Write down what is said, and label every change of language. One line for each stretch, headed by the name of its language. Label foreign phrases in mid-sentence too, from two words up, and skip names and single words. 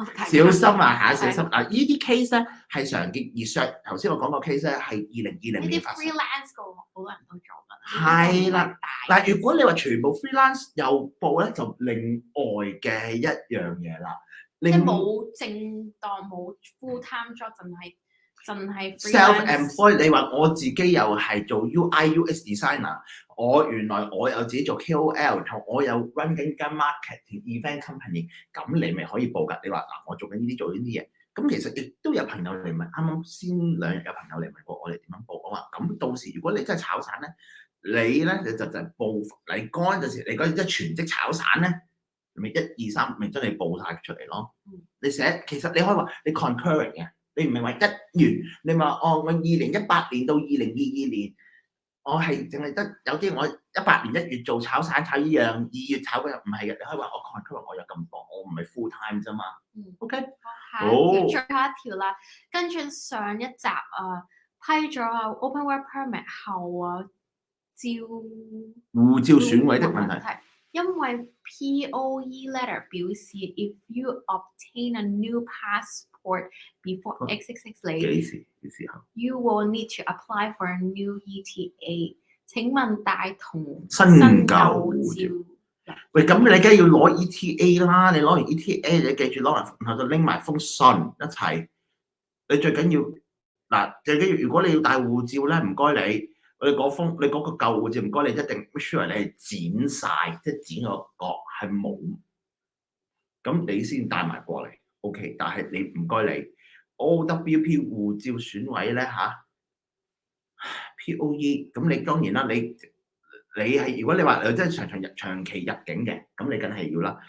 Cantonese: 小心啊嚇，小心啊！呢啲 case 咧係常見，而頭先我講個 case 咧係2020年發生。呢啲 freelance 個好多人都做㗎。係啦，嗱，如果你話全部 freelance 又報咧，就另外嘅一樣嘢啦。即係冇正當冇
English: full time job，
Cantonese: 淨係 self-employed。你話我自己又係做
English: UI/UX designer，
Cantonese: 原來我有自己做 KOL， 同我有 run 緊間
English: marketing event company，
Cantonese: 咁你咪可以報㗎。你話嗱，我做緊呢啲嘢，咁其實亦都有朋友嚟問，啱啱先2日有朋友嚟問過我哋點樣報。我話咁到時如果你真係炒散咧，你咧就報你嗰陣時，你嗰啲全職炒散咧，咪1、2、3咪真係報晒出嚟咯。你寫其實你可以話你 concurrent 嘅。你唔係話1月，你話我2018年到2022年，我係淨係得有啲我18年1月做炒散炒呢樣，2月炒嗰樣，唔係嘅。你可以話我 concurrent 我有咁多，我唔係
English: full time
Cantonese: 啫嘛。OK，好，最後一條啦，跟住上一集批咗
English: open work permit
Cantonese: 後護照損毀的問題。
English: 因為 POE letter 表示 if you obtain a new passport before XXX 年，
Cantonese: 幾時候
English: you will need to apply for a new ETA。
Cantonese: 請問帶同新舊護照？喂，咁你梗係要攞 ETA 啦，你攞完 ETA 你記住攞埋，然後就拎埋封信一齊。你最緊要最緊要如果你要帶護照咧，唔該你。你嗰個舊護照唔該你一定
English: make sure
Cantonese: 你係剪晒，即係剪個角係冇，咁你先帶埋過嚟 OK。但係你唔該你 OWP 護照損毀咧POE， 咁你當然啦，你係如果你話你真係長期入境嘅，咁你梗係要啦。